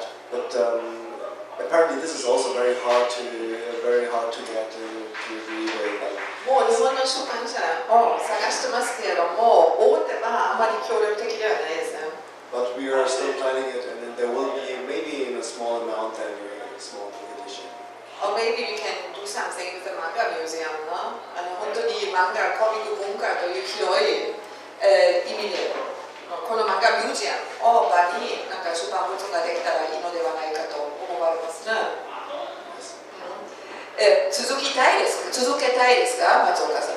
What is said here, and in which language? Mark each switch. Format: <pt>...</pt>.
<en>but apparently this is also very hard to get to read.</en> <ja>もう日本の出版社を探してますけれども、大手はあまり協力的ではないですね。</ja> <en>But we are still planning it, and then there will be maybe in a small amount and a small edition. Or maybe we can do something with the manga museum な。</en> <ja>本当に漫画、コミック文化という広い、意味で、この漫画ミュージアムを場になんか出版物ができたらいいのではないかと思われますね。続けたいですか、松岡さん。</ja>